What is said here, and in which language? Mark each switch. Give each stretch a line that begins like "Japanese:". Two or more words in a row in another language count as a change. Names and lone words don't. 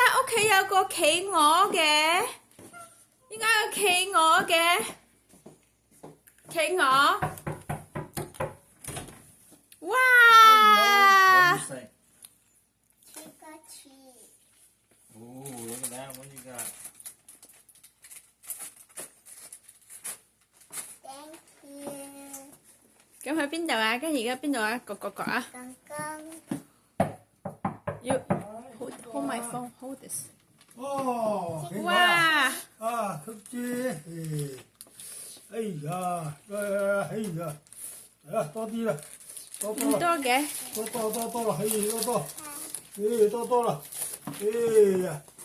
Cantonese: 企有個企鵝嘅？點解有企鵝嘅？企鵝，哇！
English: Oh, look at that. What you got? Thank you.
Cantonese: 咁去邊度啊？跟住而家邊度啊？個啊！要
English: hold my phone, hold this。哦，哇！
Cantonese: 啊，曲姐，哎呀，哎呀，多啲啦，多咁多嘅，多啦，哎，多啦，哎呀。